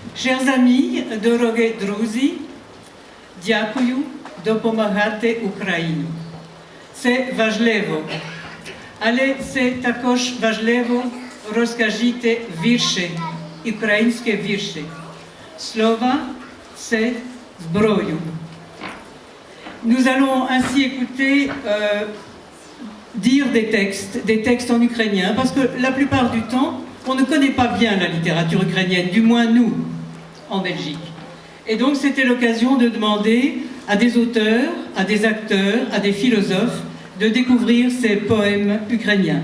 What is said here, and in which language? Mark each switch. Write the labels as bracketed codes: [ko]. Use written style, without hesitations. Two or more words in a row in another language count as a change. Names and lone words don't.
[fr] Chers amis, [uk] дорогі друзі, дякую, допомагати Україні. Це важливо, але це також важливо розкажіть вірші, українські вірші. Слова – це зброю. [fr] Nous allons ainsi écouter dire des textes en ukrainien, parce que la plupart du temps, on ne connaît pas bien la littérature ukrainienne, du moins nous, en Belgique. Et donc c'était l'occasion de demander à des auteurs, à des acteurs, à des philosophes, de découvrir ces poèmes ukrainiens.